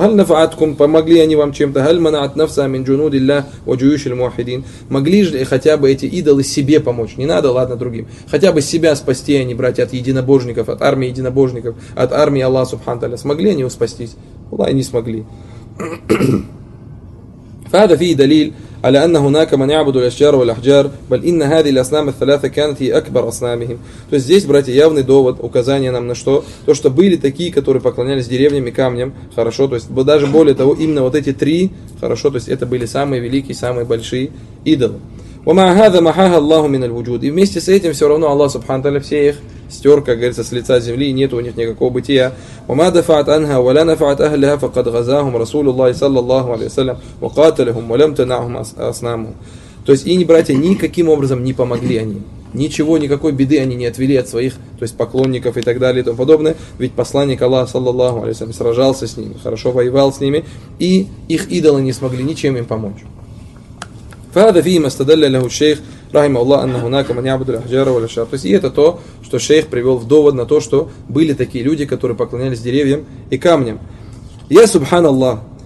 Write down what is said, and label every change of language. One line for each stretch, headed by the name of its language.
Arabic: «Халь нафааткум»,
Russian: помогли они вам чем-то?
Arabic: «Халь манаат нафса мин джунуди ллях ва джуюши ль-муахидин?»
Russian: Могли же хотя бы эти идолы себе помочь? Не надо, ладно, другим. Хотя бы себя спасти они, братья, от единобожников, от армии единобожников, от армии Аллаха Субхану Тааля. Смогли они его спастись? Аллах, не смогли.
Arabic: فهذا فيه دليل على أن هناك من يعبد الأشجار والأحجار بل إن هذه الأصنام الثلاثة كانت هي أكبر أصنامهم.
Russian: То есть здесь, братья, явный довод, указание нам на что? То, что были такие, которые поклонялись деревьям и камням, хорошо, то есть даже более того, именно вот эти три, хорошо, то есть это были самые великие, самые большие идолы.
Arabic: وما هذا محاها الله من الوجود.
Russian: И вместе с этим все равно Аллах Субхану Тааля все их стер, как говорится, с лица земли, и нет у них никакого бытия.
Arabic: وما دفعت عنها ولا نفعت أهلها فقد غزاهم رسول الله صلى الله عليه وسلم وقاتلهم ولم تنعهم أصنامهم.
Russian: То есть и, братья, никаким образом не помогли они. Ничего, никакой беды они не отвели от своих, то есть поклонников и так далее и тому подобное. Ведь посланник Аллаха, саллаллаху алейхи ва саллям, сражался с ними, хорошо воевал с ними, и их идолы не смогли ничем им помочь. И это то, что шейх привел в довод на то, что были такие люди, которые поклонялись деревьям и камням. Я субханаллах.